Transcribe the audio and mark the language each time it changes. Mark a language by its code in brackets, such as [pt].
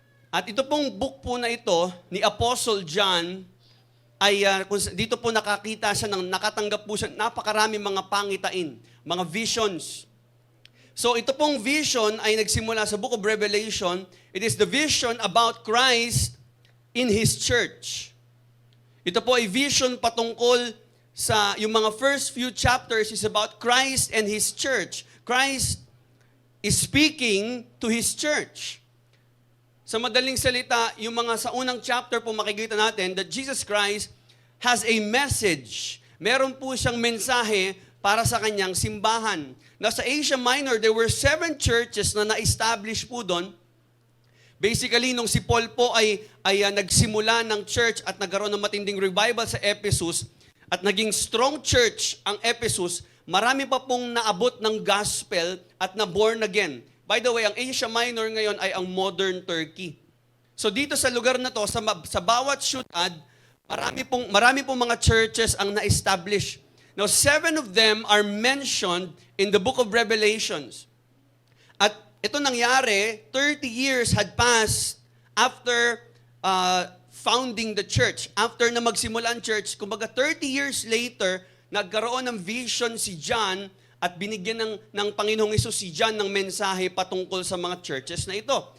[tl] At ito pong book po na ito ni Apostle John ay dito po nakakita siya nakatanggap po siya napakarami mga pangitain, mga visions. So ito pong vision ay nagsimula sa book of Revelation. [en] It is the vision about Christ in His church. [tl] Ito po ay vision patungkol sa yung mga [en] first few chapters is about Christ and His church. Christ is speaking to His church. [tl] Sa madaling salita, yung mga sa unang chapter po makikita natin [en] that Jesus Christ has a message. [tl] Meron po siyang mensahe para sa kanyang simbahan. Now sa Asia Minor, [en] there were 7 churches [tl] na na-establish po doon. Basically, nung si Paul po ay nagsimula ng church at nagkaroon ng matinding revival sa Ephesus at naging strong church ang Ephesus, marami pa pong naabot ng gospel at na born again. By the way, ang Asia Minor ngayon ay ang modern Turkey. So dito sa lugar na to, sa bawat syudad, marami pong mga churches ang na-establish. [en] Now, 7 of them are mentioned in the book of Revelations. [tl] At ito nangyari, [en] 30 years had passed after founding the church. [tl] After na magsimula ang church, kumbaga 30 years later, nagkaroon ng vision si John at binigyan ng Panginoong Hesus si John ng mensahe patungkol sa mga churches na ito.